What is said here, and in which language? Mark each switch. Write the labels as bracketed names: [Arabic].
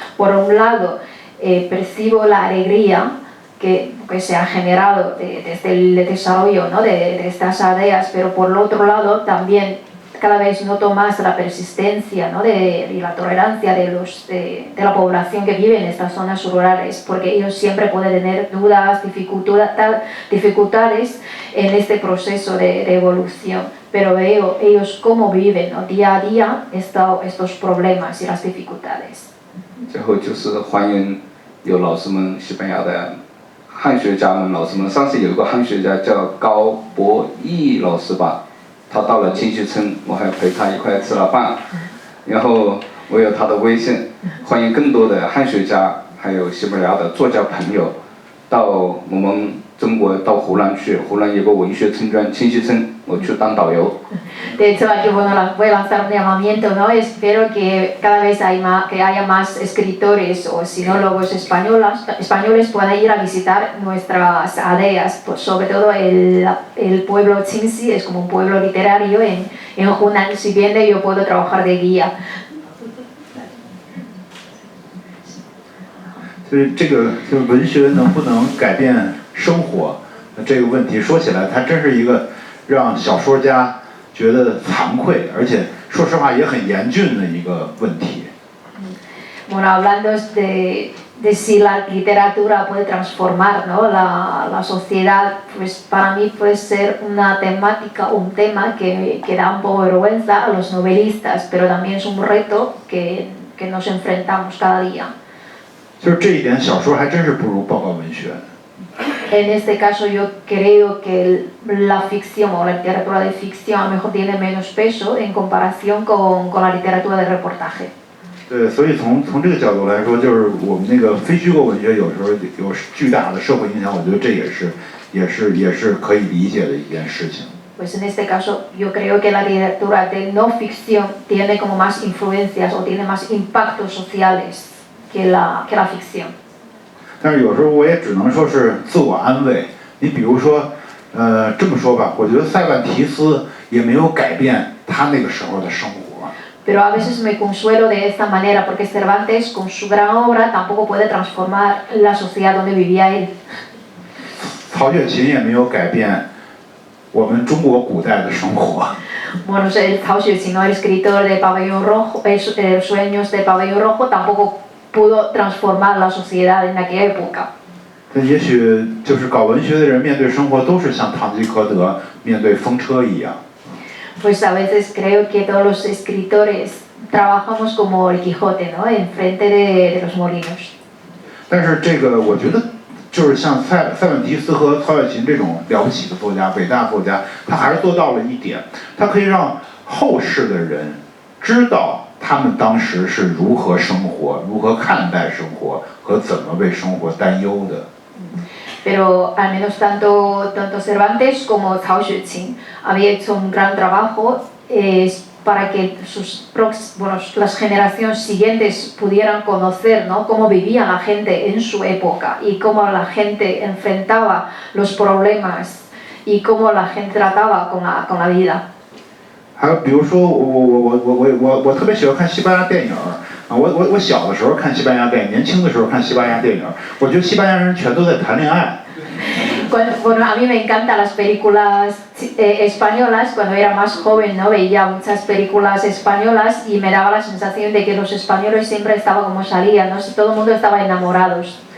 [Spanish] Por un lado, percibo la alegría que se ha generado desde el desarrollo, ¿no?, de estas aldeas, pero por el otro lado también cada vez noto más la persistencia, ¿no?, y la tolerancia de la población que vive en estas zonas rurales, porque ellos siempre pueden tener dudas, dificultades en este proceso de evolución, pero veo ellos cómo viven, ¿no?, día a día estos problemas y las dificultades. [Chinese] 最后就是欢迎有老师们，西班牙的汉学家们、老师们。上次有一个汉学家叫高博义老师吧。他到了清溪村，我还陪他一块吃了饭，然后我有他的微信，欢迎更多的汉学家，还有西班牙的作家朋友，到我们中国到湖南去，湖南有个文学村庄清溪村，我去当导游。 [Spanish] De hecho, aquí voy a lanzar un llamamiento, ¿no? Espero que cada vez que haya más escritores o sinólogos españoles puedan ir a visitar nuestras aldeas, pues sobre todo el pueblo Qingxi es como un pueblo literario en Hunan, si bien yo puedo trabajar de guía. [Chinese] 所以这个就文学能不能改变生活这个问题说起来，它真是一个让小说家觉得惭愧，而且说实话也很严峻的一个问题。 [Spanish] Bueno, hablando de si la literatura puede transformar, ¿no? la sociedad, pues para mí puede ser una temática, un tema que da un poco de vergüenza a los novelistas, pero también es un reto que nos enfrentamos cada día. [Chinese] 就是这一点，小说还真是不如报告文学。 [Spanish] En este caso yo creo que la ficción o la literatura de ficción a lo mejor tiene menos peso en comparación con la literatura de reportaje. [Chinese] 对，所以从这个角度来说，就是我们那个非虚构文学有时候有巨大的社会影响，我觉得这也是可以理解的一件事情。 [Spanish] Pues en este caso yo creo que la literatura de no ficción tiene como más influencias o tiene más impactos sociales que la ficción. [Chinese] 但是有时候我也只能说是自我安慰。你比如说，这么说吧，我觉得塞万提斯也没有改变他那个时候的生活。 [Spanish] Pero a veces me consuelo de esta manera porque Cervantes con su gran obra tampoco puede transformar la sociedad donde vivía él. [Chinese] 曹雪芹也没有改变我们中国古代的生活。 [Spanish] Bueno, el Cao Xueqin, el escritor de Pabellón Rojo, Sueños de Pabellón Rojo, tampoco pudo transformar la sociedad en aquella época. [Chinese] 也许就是搞文学的人面对生活都是像堂吉诃德面对风车一样。 [Spanish] Pues a veces creo que todos los escritores trabajamos como el Quijote, ¿no? Enfrente de los molinos. [Chinese] 但是这个我觉得就是像塞万提斯和曹雪芹这种了不起的作家、伟大作家，他还是做到了一点，他可以让后世的人知道他们当时是如何生活、如何看待生活和怎么为生活担忧的。 [Spanish] Pero al menos tanto Cervantes como Cao Xueqin había hecho un gran trabajo para que las generaciones siguientes pudieran conocer, ¿no? Cómo vivía la gente en su época y cómo la gente enfrentaba los problemas y cómo la gente trataba con la vida. [Chinese] 还有比如说我特别喜欢看西班牙电影啊，我小的时候看西班牙电影，年轻的时候看西班牙电影，我觉得西班牙人全都在谈恋爱。 [Spanish] Bueno, a mí me encantan las películas españolas. Cuando era más joven, ¿no? Veía muchas películas españolas y me daba la sensación de que los españoles siempre estaban como salían, ¿no? Todo el mundo estaba enamorados.